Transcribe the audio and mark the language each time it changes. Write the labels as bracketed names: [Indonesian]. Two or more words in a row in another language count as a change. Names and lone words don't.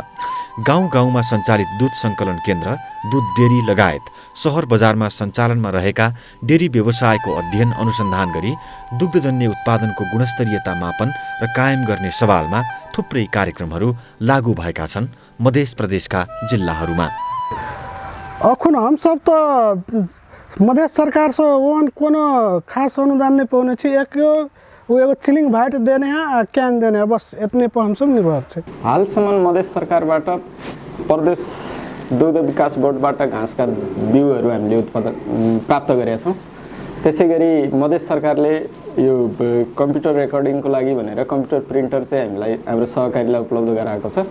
[Nepali] गाउँ-गाउँमा सञ्चालित दूध सङ्कलन केन्द्र, दूध डेरी लगायत सहर बजारमा सञ्चालनमा रहेका डेरी व्यवसायको अध्ययन अनुसन्धान गरी दुग्धजन्य उत्पादनको गुणस्तरीयता मापन र कायम गर्ने सवालमा थुप्रै कार्यक्रमहरू लागू भएका छन् मध्य प्रदेशका जिल्लाहरूमा। [Maithili] अखुन हम सब तो मधेश सरकार से वन कोनो खास अनुदान नहीं पाने छी एक वो एगो चिलिंग भाइट देने हैं आ कैन देने हैं बस इतने पर हम सब निर्भर छे। [Nepali] हालसम्म मधेश सरकारबाट प्रदेश दुग्ध विकास बोर्डबाट घाँसका बिउहरू हामीले प्राप्त गरेका छौँ। त्यसैगरी मधेश सरकारले यो कम्प्युटर रेकर्डिङको लागि भनेर कम्प्युटर प्रिन्टर चाहिँ हामीलाई हाम्रो सहकारीलाई उपलब्ध गराएको छ।